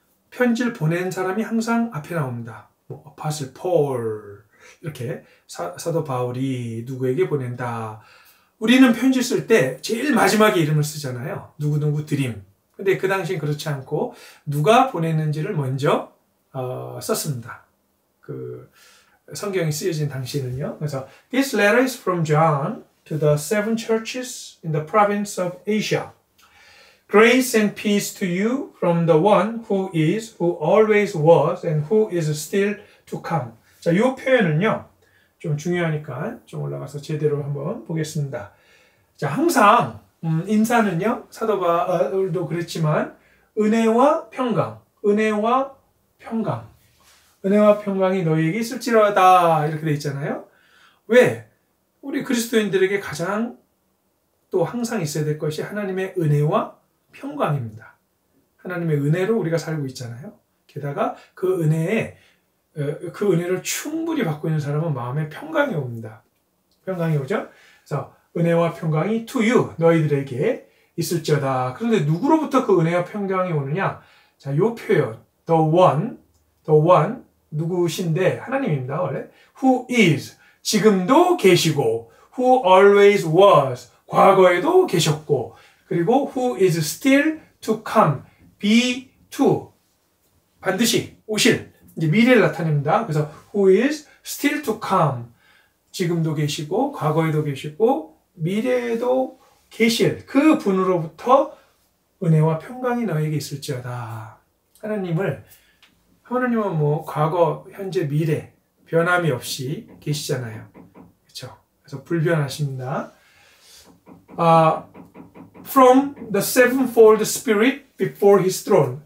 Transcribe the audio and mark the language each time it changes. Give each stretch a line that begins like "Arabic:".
Korean: 편지를 보낸 사람이 항상 앞에 나옵니다. 뭐 아포스톨 폴 이렇게 사도 바울이 누구에게 보낸다. 우리는 편지 쓸 때 제일 마지막에 이름을 쓰잖아요. 누구누구 드림. 근데 그 당시엔 그렇지 않고 누가 보냈는지를 먼저 썼습니다. 그 성경이 쓰여진 당시에는요. 그래서
English: This letter is from John to the 7 churches in the province of Asia. Grace and peace to you from the one who is, who always was, and who is still to come.
Korean: 자, 이 표현은요. 좀 중요하니까 좀 올라가서 제대로 한번 보겠습니다. 자, 항상 인사는요. 사도 바울도 그랬지만 은혜와 평강, 은혜와 평강이 너희에게 있을지어다 이렇게 돼 있잖아요. 왜? 우리 그리스도인들에게 가장 또 항상 있어야 될 것이 하나님의 은혜와 평강입니다. 하나님의 은혜로 우리가 살고 있잖아요. 게다가 그 은혜를 충분히 받고 있는 사람은 마음에 평강이 옵니다. 평강이 오죠? 그래서 은혜와 평강이
English: to you,
Korean: 너희들에게 있을지어다. 그런데 누구로부터 그 은혜와 평강이 오느냐? 자, 요 표현, the one, 누구신데? 하나님입니다, 원래.
English: Who is,
Korean: 지금도 계시고,
English: who always was,
Korean: 과거에도 계셨고, 그리고
English: who is still to come,
Korean: be to, 반드시 오실, 이제 미래를 나타냅니다. 그래서
English: who is still to come,
Korean: 지금도 계시고, 과거에도 계시고, 미래에도 계실 그 분으로부터 은혜와 평강이 너에게 있을지어다. 하나님은 뭐 과거, 현재, 미래 변함이 없이 계시잖아요. 그렇죠? 그래서 불변하십니다.
English: From the sevenfold Spirit before His throne.